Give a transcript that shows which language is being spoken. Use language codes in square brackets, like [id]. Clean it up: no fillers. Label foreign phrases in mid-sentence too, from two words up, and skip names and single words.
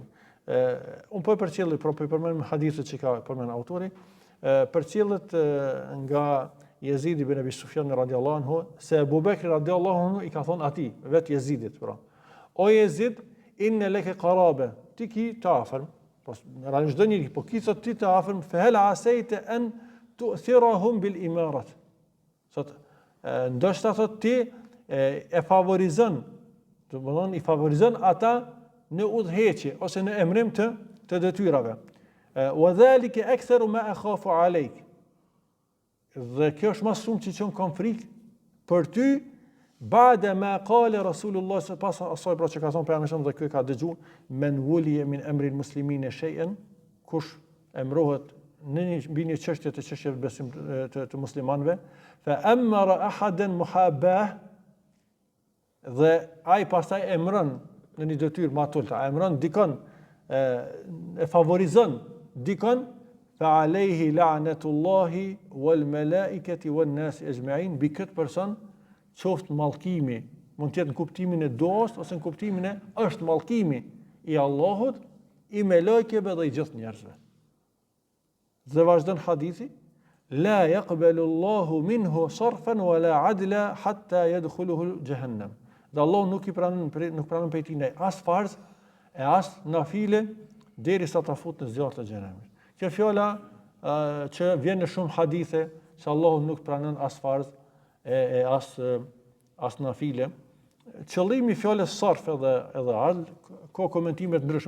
[sq] Unë po e përcjell po përmend hadithet që ka përmend autori, përcjellet nga Jezidi ibn Abi Sufjan [ar] رضي الله عنه, [sq] se Abu Bekri [ar] رضي الله عنه [sq] i ka thonë atij, vet Jezidit, pra. O Jezid, [ar] إن لك قرابة, [sq] ti ki të afërm, realisht çdo njeri, po ki sot ti të afërm, [ar] فهل عسيت أن تؤثرهم بالإمارة. [sq] Sot ndoshta thot ti e favorizon, do të thonë i favorizon ata në udhëheqje ose në emrim të detyrave. [ar] وذلك أكثر ما أخاف عليك. [sq] Dhe kjo është më shumë që kam frikë për ty, [ar] بعد ما قال رسول الله [sq] pas asaj pra që ka thonë pejgamberi dhe ky ka dëgjuar, [ar] من ولي من أمر المسلمين شيئا, [sq] kush emrohet në një çështje të çështjeve besim të muslimanëve, [ar] فأمر أحدا محاباة, [sq] dhe ai pastaj emron në një detyrë më të ulta, emron dikon, e favorizon dikon, [ar] فعليه لعنة الله والملائكة والناس أجمعين, [sq] bi këtë person qoftë mallkimi, mund të jetë në kuptimin e duas ose në kuptimin e është mallkimi i Allahut, i melekëve dhe i gjithë njerëzve. Dhe vazhdon hadithi, [ar] لا يقبل الله منه صرفا ولا عدلا حتى يدخله جهنم. [sq] Dhe Allah nuk pranon prej tij as farz e as nafile derisa ta fut në zjarrin e xhenemit. Kjo fjala që vjen në shumë hadithe se Allahu nuk pranon as farz e as nafile. Qëllimi i fjalës sarf edhe adl ka komentime të ndryshme.